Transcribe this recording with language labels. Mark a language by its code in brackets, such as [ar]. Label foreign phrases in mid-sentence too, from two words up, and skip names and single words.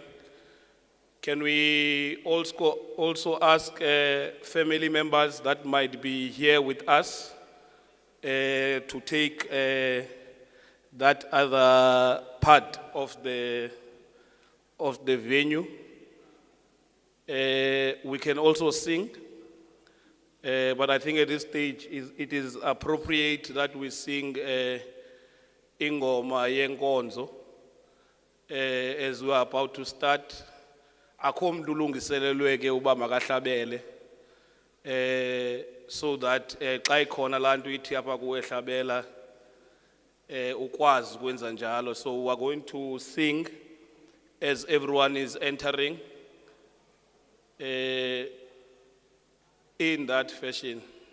[en] Can we also ask family members that might be here with us to take that other part of the venue? We can also sing, but I think at this stage it is appropriate that we sing [xh] ingoma yenkonzo [en] as we are about to start. [xh] Akho mntu ulungiselelwe ke uba makahlabele [en] so that [xh] xa ikhona laa nto ithi apha kuwe hlabela ukwazi ukwenza njalo. [en] So we are going to sing as everyone is entering in that fashion.